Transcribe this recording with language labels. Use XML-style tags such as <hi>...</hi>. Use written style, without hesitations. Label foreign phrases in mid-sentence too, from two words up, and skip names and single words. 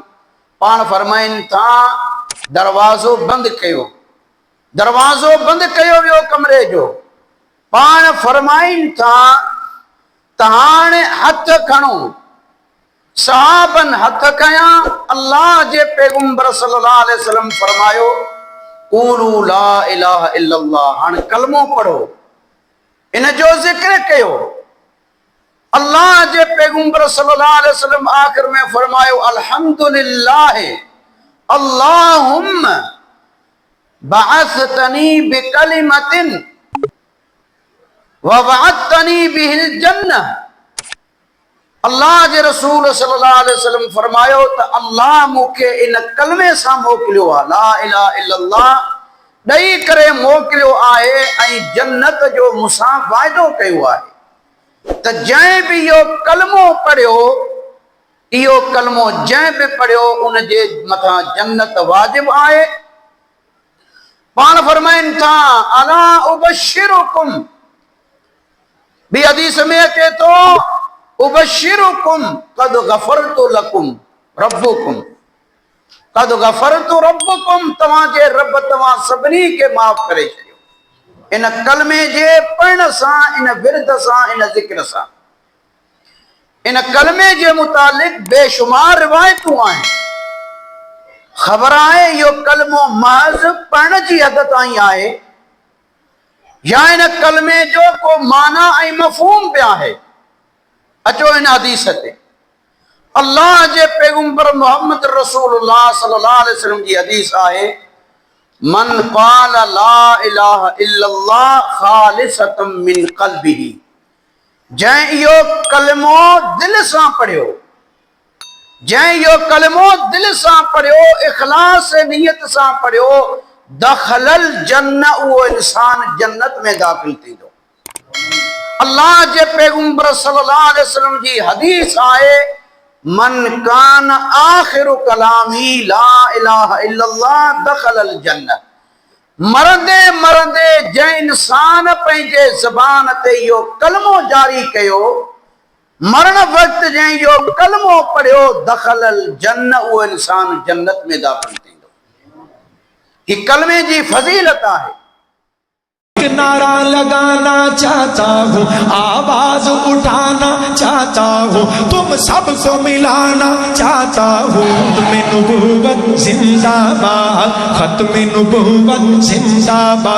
<sd>पाण फरमाइनि था, दरवाज़ो बंदि कयो, दरवाज़ो बंदि कयो वियो कमरे जो। पाण फरमाइनि था त हाणे हथ खणो। सहाबन हथ खयां। अल्लाह जे पैगंबर</sd> <ar>صلى الله عليه وسلم</ar> <sd>फरमायो,</sd> <ar>قولوا لا إله إلا الله,</ar> <sd>हाणे कलमो पढ़ो, इन जो ज़िक्र कयो। अल्लाह जे पैगंबर</sd> <ar>صلى الله عليه وسلم</ar> <sd>आखिर में फरमायो,</sd> <ar>الحمد لله اللهم بعثتني بكلمة ووعدتني بها الجنة.</ar> <sd>अल्लाह जे रसूल</sd> <ar>صلى الله عليه وسلم</ar> <sd>फरमायो त अल्लाह मूंखे इन कलमे सां मोकिलियो आहे,</sd> <ar>لا إله إلا الله</ar> <sd>ॾेई करे मोकिलियो आहे ऐं जन्नत जो मूंसां वाइदो कयो आहे त जंहिं बि इहो कलमो पढ़ियो, इहो कलमो जंहिं बि पढ़ियो उन जे मथां जन्नत वाजिब आहे। पाण फरमाइनि था,</sd> <ar>ألا أبشركم,</ar> <sd>ॿी हदीस में अचे थो,</sd> <ar>أبشركم قد غفرت لكم ربكم قد غفرت ربكم,</ar> <sd>तव्हांजे रब तव्हां सभिनी के माफ़ करे छॾियो। इन कलमे जे पढ़ण सां, इन विरद सां, इन ज़िक्र सां, इन कलमे जे मुतालिक बेशुमार रिवायतूं आहिनि। ख़बर आहे इहो कलमो महज़ पढ़ण जी हद ताईं आहे या इन कलमे जो को माना ऐं मफ़हूम बि आहे। अचो इन हदीस ते, अल्लाह जे पैगंबर</sd> <ar>محمد رسول الله صلى الله عليه وسلم</ar> <sd>जी हदीस आहे,</sd> <ar>من قال لا إله إلا الله خالصا من قلبه,</ar> <sd>जंहिं इहो कलमो दिल सां पढ़ियो, जंहिं इहो कलमो दिल सां पढ़ियो, इख़लास नियत सां पढ़ियो,</sd> <ar>دخل الجنة,</ar> <sd>उहो इंसान जन्नत में दाख़िल थींदो। अल्लाह जे पैगंबर</sd> <ar>صلى الله عليه وسلم</ar> <sd>जी हदीस आहे,</sd> <ar>من كان آخر كلامه لا إله إلا الله دخل الجنة.</ar> <sd>मरंदे मरंदे जंहिं इंसान पंहिंजे ज़बान ते इहो कलमो जारी कयो, मरण वक्त जंहिं इहो कलमो पढ़ियो,</sd> <ar>دخل الجنة,</ar> <sd>उहो इंसान जन्नत में दाख़िल थींदो। कि कलमे जी फजीलत आहे।</sd> <ur>نعرہ لگانا چاہتا ہوں، آواز اٹھانا چاہتا ہوں، تم سب کو ملانا چاہتا ہوں. ختم نبوت زندہ باد، ختم نبوت زندہ باد.</ur>